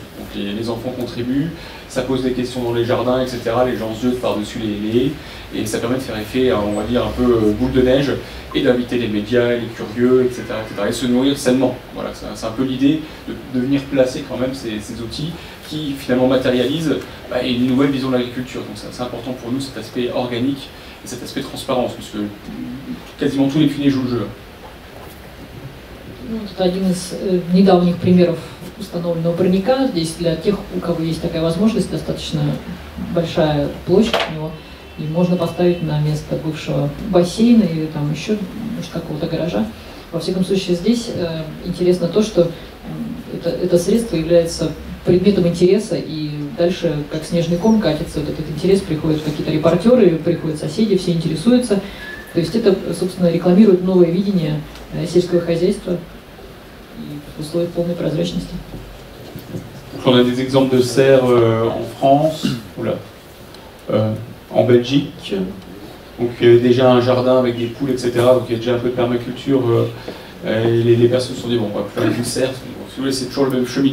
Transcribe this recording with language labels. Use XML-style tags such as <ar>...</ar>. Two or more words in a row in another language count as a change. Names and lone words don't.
<fr>Donc les enfants contribuent, ça pose des questions dans les jardins, etc., les gens se jetent par-dessus les haies, et ça permet de faire effet, on va dire, un peu boule de neige, et d'inviter les médias, les curieux, etc., et se nourrir sainement. Voilà, c'est un peu l'idée de venir placer quand même ces outils qui finalement matérialisent une nouvelle vision de l'agriculture. Donc c'est important pour nous cet aspect organique et cet aspect transparence, puisque quasiment tous les pionniers jouent le jeu.</fr> <ru>Ну, это один из недавних примеров установленного парника. Здесь для тех, у кого есть такая возможность, достаточно большая площадь у него, и можно поставить на место бывшего бассейна или там еще какого-то гаража. Во всяком случае, здесь интересно то, что это средство является предметом интереса, и дальше, как снежный ком, катится вот этот интерес, приходят какие-то репортеры, приходят соседи, все интересуются. То есть это, собственно, рекламирует новое видение сельского хозяйства и в условиях полной прозрачности.</ru> <fr>On a des exemples de serres en France, en Belgique. Donc déjà un jardin avec des poules, etc. Donc il y a déjà un peu de permaculture. Et les personnes se sont dit, bon, on va faire une serre. Si vous voulez, c'est toujours le même cheminement.</fr>